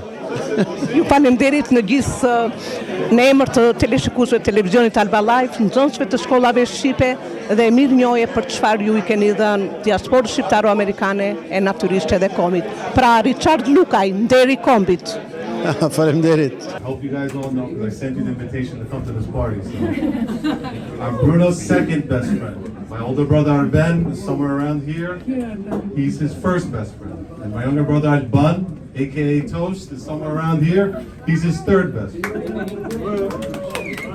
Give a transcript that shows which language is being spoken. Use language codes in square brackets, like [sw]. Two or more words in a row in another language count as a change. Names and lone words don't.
[sq] Ju faleminderit në gjithë në emër të teleshikuesve të televizionit Alba Live, nxënësve të shkollave shqipe dhe mirënjohje për çfarë ju i keni dhënë diasporës shqiptaro-amerikane e natyrisht edhe kombit. Pra Richard Lukaj, nderi kombit. Faleminderit. [en] I hope you guys all know because I sent you the invitation to come to this party. So. I'm Bruno's second best friend. My older brother Ben is somewhere around here. He's his first best friend. And my younger brother Alba, aka Toast, is somewhere around here. He's his third best friend.